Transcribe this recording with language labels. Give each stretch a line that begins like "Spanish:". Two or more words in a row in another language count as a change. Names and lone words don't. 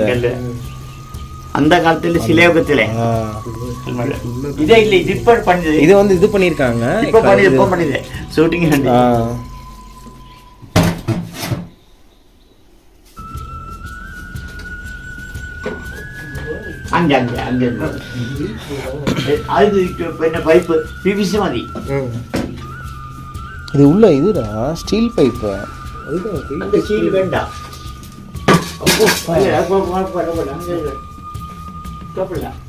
Tamil: அந்த காலத்துல சிலையோகத்துல இதே இல்ல. இது இப்ப பண்ணது. இது வந்து இது பண்ணிருக்காங்க. இப்ப பண்ணது ஷூட்டிங். அங்க அது
Malayalam: പിന്നെ പൈപ്പ് PVC മതി.
Tamil: இது உள்ள இதுடா
English: steel pipe.
Tamil: அந்த ஸ்டீல் வேண்டாம். குழப்பமில்ல.